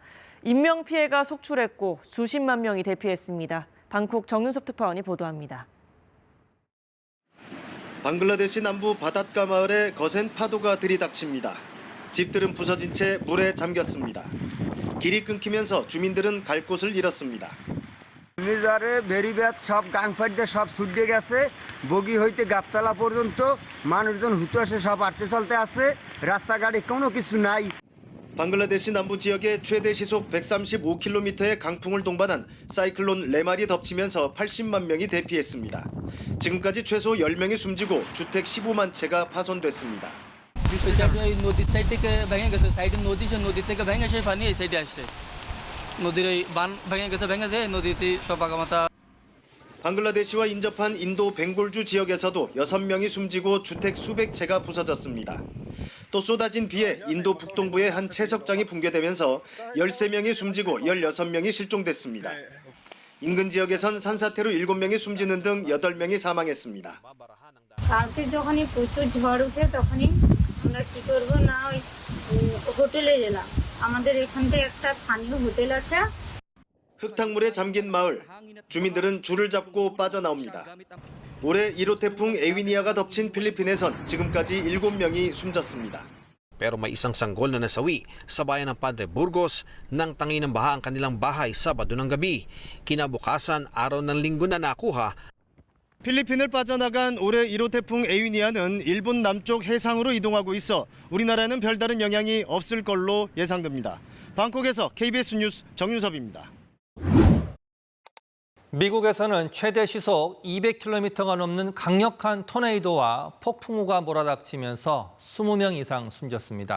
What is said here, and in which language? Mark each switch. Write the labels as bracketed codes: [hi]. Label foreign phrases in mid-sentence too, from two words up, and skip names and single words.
[ko] 인명피해가 속출했고 수십만 명이 대피했습니다. 방콕 정윤섭 특파원이 보도합니다. 방글라데시 남부 바닷가 마을에 거센 파도가 들이닥칩니다. 집들은 부서진 채 물에 잠겼습니다. 길이 끊기면서 주민들은 갈 곳을 잃었습니다. [bn] ঘূর্ণিঝড়ে বেরিবাদ সব গাংফাড়িতে সব ছুটে গেছে বগি হইতে গাবতলা পর্যন্ত মানুষজন হুতাশে সব আটতে চলতে আছে রাস্তাঘাটে কোনো কিছু নাই. [ko] 방글라데시 남부 지역에 최대 시속 135km의 강풍을 동반한 사이클론 레말이 덮치면서 80만 명이 대피했습니다. 지금까지 최소 10명이 숨지고 주택 15만 채가 파손됐습니다. [bn] নদীর সাইড থেকে ভেঙে গেছে সাইডে নদী সে নদী থেকে ভেঙে সে পানি এই সাইডে আসছে নদীর এই বান ভেঙে গেছে নদীতে সব আগামাতা. [ko] 방글라데시와 인접한 인도 벵골주 지역에서도 6명이 숨지고 주택 수백 채가 부서졌습니다. 또 쏟아진 비에 인도 북동부의 한 채석장이 붕괴되면서 13명이 숨지고 16명이 실종됐습니다. 인근 지역에선 산사태로 7명이 숨지는 등 8명이 사망했습니다. [bn] কালকে যখনই প্রচুর ঝড় উঠে তখনই আমরা কি করব না ওই হোটেলে গেলাম আমাদের এখানে একটা স্থানীয় হোটেল আছে. [ko] 흙탕물에 잠긴 마을, 주민들은 줄을 잡고 빠져나옵니다. 올해 1호 태풍 에위니아가 덮친 필리핀에선 지금까지 7명이 숨졌습니다. [tl] Pero may isang sanggol na nasawi sa bayan ng Padre Burgos nang tangi ng baha ang kanilang bahay Sabado ng gabi. Kinabukasan, araw ng Linggo na nakuha. [ko] 필리핀을 빠져나간 올해 1호 태풍 에위니아는 일본 남쪽 해상으로 이동하고 있어 우리나라에는 별다른 영향이 없을 걸로 예상됩니다. 방콕에서 KBS 뉴스 정윤섭입니다. 미국에서는 최대 시속 200km가 넘는 강력한 토네이도와 폭풍우가 몰아닥치면서 20명 이상 숨졌습니다.